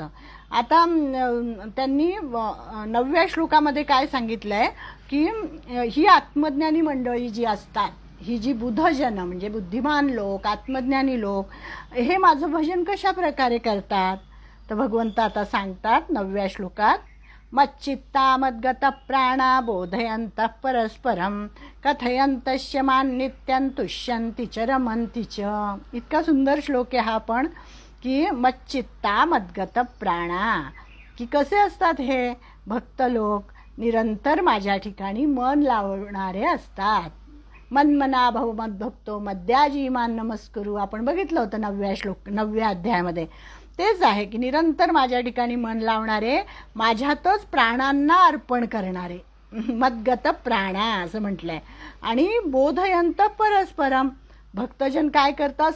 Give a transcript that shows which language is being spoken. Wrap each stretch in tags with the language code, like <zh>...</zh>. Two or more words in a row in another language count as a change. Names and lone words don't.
<mr>आता त्यांनी 9व्या श्लोकामध्ये काय सांगितलंय की ही आत्मज्ञानी मंडळी जी असतात, ही जी बुद्धजन म्हणजे बुद्धिमान लोक, आत्मज्ञानी लोक, हे माझं भजन कशा प्रकारे करतात? तर भगवंत आता सांगतात 9व्या श्लोकात,</mr> <sa>मच्चित्ता मद्गत प्राणा बोधयंत परस्परम कथयंतश्च मान नित्यं तुष्यन्ति च रमन्ति च.</sa> <mr>इतका सुंदर श्लोक आहे हा पण, की</mr> <sa>मच्चित्ता मद्गत प्राणा,</sa> <mr>की कसे असतात हे भक्त लोक? निरंतर माझ्या ठिकाणी मन लावणारे असतात.</mr> <sa>मनमना भव मद्भक्तो मद्याजी मान नमस्करू,</sa> <mr>आपण बघितलं होतं 9व्या अध्यायामध्ये. तेच आहे की निरंतर माझ्या ठिकाणी मन लावणारे, माझ्यातच प्राणांना अर्पण करणारे,</mr> <sa>मद्गत प्राणा</sa> <mr>असं म्हटलंय. आणि</mr> <sa>बोधयंत परस्परम,</sa> <mr>भक्तजन काय करतात?</mr>